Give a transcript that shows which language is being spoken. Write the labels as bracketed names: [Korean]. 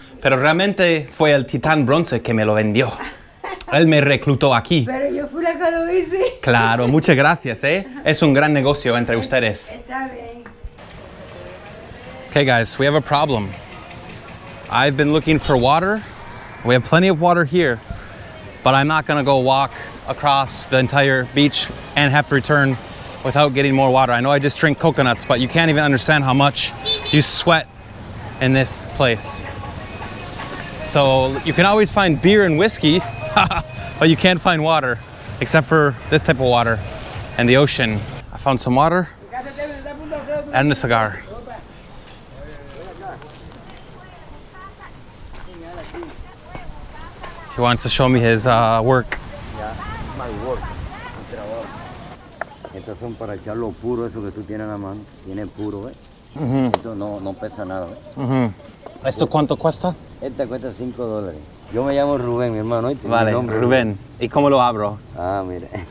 [Spanish] Pero realmente fue el titán bronce que me lo vendió. Él me reclutó aquí. Pero yo fui la que lo hice. Claro, muchas gracias, ¿eh? Es un gran negocio entre ustedes. Está bien. [English] Okay, guys, we have a problem. I've been looking for water. We have plenty of water here, but I'm not gonna go walk across the entire beach and have to return without getting more water. I know I just drink coconuts, but you can't even understand how much you sweat in this place. So you can always find beer and whiskey, but you can't find water, except for this type of water and the ocean. I found some water and a cigar. He wants to show me his work. [Spanish] Ya, [English] my work, [Spanish] mi trabajo. Estos son para echar lo puro, eso que tú tienes en la mano. Tiene puro, ¿ves? Esto no pesa nada, ¿ves? ¿Esto cuánto cuesta? Esta cuesta $5. Yo me llamo Rubén, mi hermano. ¿Oíste? Mi Vale, nombre es Rubén. ¿Y cómo lo abro? Ah, mira.